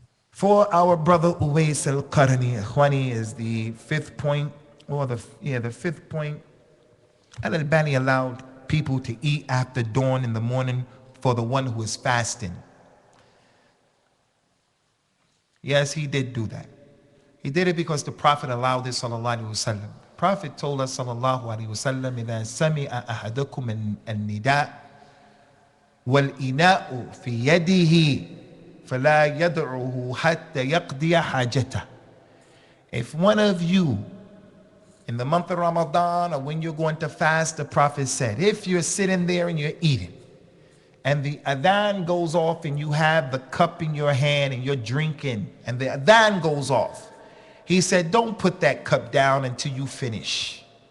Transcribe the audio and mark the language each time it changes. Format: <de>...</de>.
<en>For our brother Uwais al-Qarni, Ikhwani, is the fifth point, or the fifth point. Al-Albani allowed people to eat after dawn in the morning for the one who is fasting. Yes, he did do that. He did it because the Prophet allowed this, sallallahu alaihi wasallam. The Prophet told us, sallallahu alaihi wasallam,</en> <ar>إِذَا سَمِعَ أَحَدُكُمْ النِّدَاءَ وَالْإِنَاءُ فِي يَدِهِ فَلَا يَدْعُهُ حَتَّى يَقْضِيَ حَاجَتَهُ.</ar> <en>If one of you, in the month of Ramadan, or when you're going to fast, the Prophet said, if you're sitting there and you're eating, and the adhan goes off and you have the cup in your hand and you're drinking, and the adhan goes off, he said, don't put that cup down until you finish.</en>